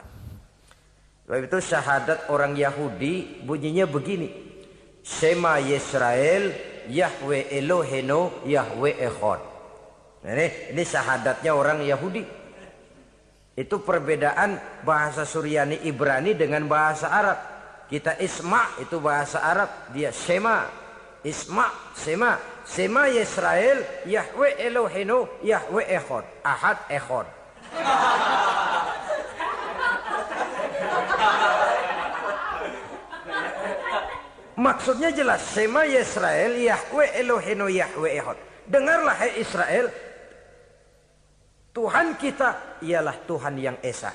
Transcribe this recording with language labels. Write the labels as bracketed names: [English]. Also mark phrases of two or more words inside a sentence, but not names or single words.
[Indonesian] Sebab itu syahadat orang Yahudi bunyinya begini: [Hebrew] שמע ישראל, יהוה אלהינו, יהוה אחד. [Indonesian] Ini syahadatnya orang Yahudi. Itu perbedaan bahasa Suryani Ibrani dengan bahasa Arab. Kita Isma itu bahasa Arab, dia Shema. Isma, Sema. [Hebrew] שמע ישראל, יהוה אלהינו, יהוה אחד. [Indonesian] Ahad Echad. Maksudnya jelas. [Hebrew] שמע ישראל, יהוה אלהינו, יהוה אחד. [Indonesian] Dengarlah hai Israel, Tuhan kita ialah Tuhan yang Esa.